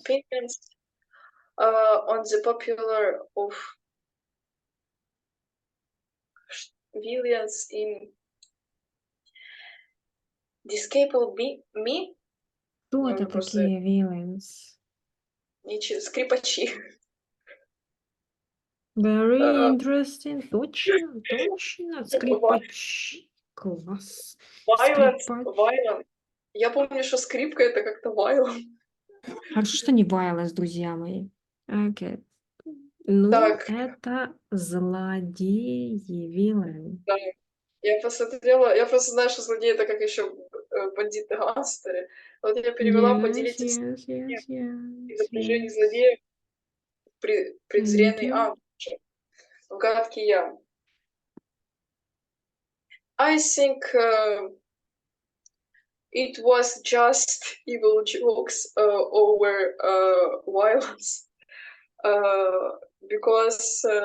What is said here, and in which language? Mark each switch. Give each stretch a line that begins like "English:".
English: Opinions on the popular of villains in Despicable Me.
Russian: Кто это такие villains? Скрипачи.
English: Very interesting.
Russian: Точно. Скрипачи. Класс.
English: Violent.
Russian: Я помню, что скрипка это как-то violent. Хорошо, что не violence, друзья мои. Okay. Ну, так. это злодеи, villain. Да. Я посмотрела, я просто знаю, что злодеи это как еще бандиты-гангстеры. Вот я перевела поделитесь изображение злодея презренный ангел. Гадкий я.
English: I think it was just evil jokes over violence, because